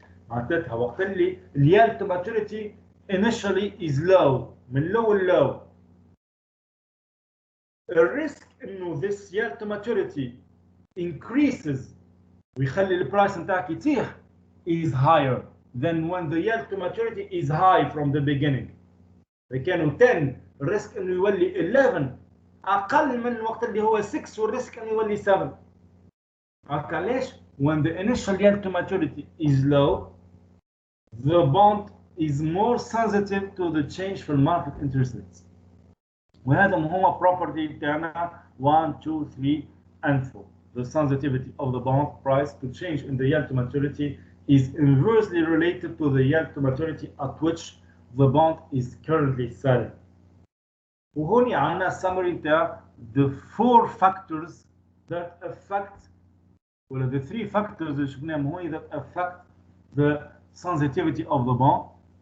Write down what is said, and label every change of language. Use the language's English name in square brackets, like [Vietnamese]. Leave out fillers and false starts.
[Arabic] معناتها وقت اللي [English] yield to maturity initially is low [Arabic] من [English] low low. الريسك انه this yield to maturity increases [Arabic] ويخلي البرايس نتاعك يطيح [English] is higher than when the yield to maturity is high from the beginning. [Arabic] إذا كانوا 10 الريسك انه يولي 11 اقل من الوقت اللي هو 6 والريسك انه يولي 7. هكا ليش؟ [English] when the initial yield to maturity is low, the bond is more sensitive to the change [Arabic] في [English] market interest rates. [Arabic] وهذا هو property بتاعنا [English] 1 2 3 and 4. The sensitivity of the bond price to change in the yield to maturity is inversely related to the yield to maturity at which the bond is currently selling. [Arabic] وهوني عندنا [English] summary [Arabic] بتاع [English] the 4 factors that affect [Arabic] ولا [English] the 3 factors [Arabic] اللي شفناهم هوني [English] that affect the sensitivity of the bond.